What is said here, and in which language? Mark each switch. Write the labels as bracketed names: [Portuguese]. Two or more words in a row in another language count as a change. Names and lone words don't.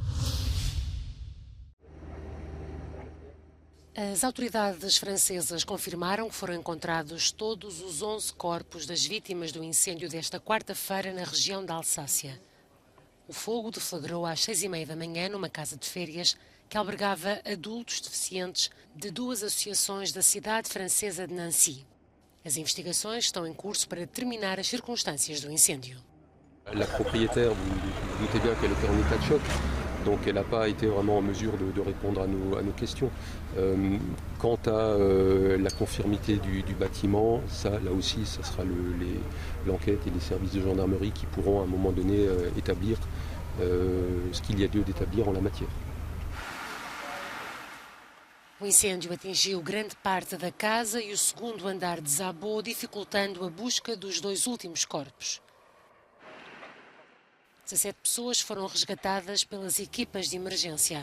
[Portuguese] As autoridades francesas confirmaram que foram encontrados todos os 11 corpos das vítimas do incêndio desta quarta-feira na região da Alsácia. O fogo deflagrou às 6h30 da manhã numa casa de férias que albergava adultos deficientes de 2 associações da cidade francesa de Nancy. As investigações estão em curso para determinar as circunstâncias do incêndio. [French] La propriétaire, vous doutez bien qu'elle était en état de choc. Donc elle n'a pas été vraiment en mesure de répondre à nos questions. Quant à la conformité du bâtiment, ça, là aussi, ça sera l'enquête et les services de gendarmerie qui pourront à un moment donné établir ce qu'il y a lieu d'établir en la matière. [Portuguese] O incêndio atingiu grande parte da casa e o segundo andar desabou, dificultando a busca dos 2 últimos corpos. 17 pessoas foram resgatadas pelas equipas de emergência.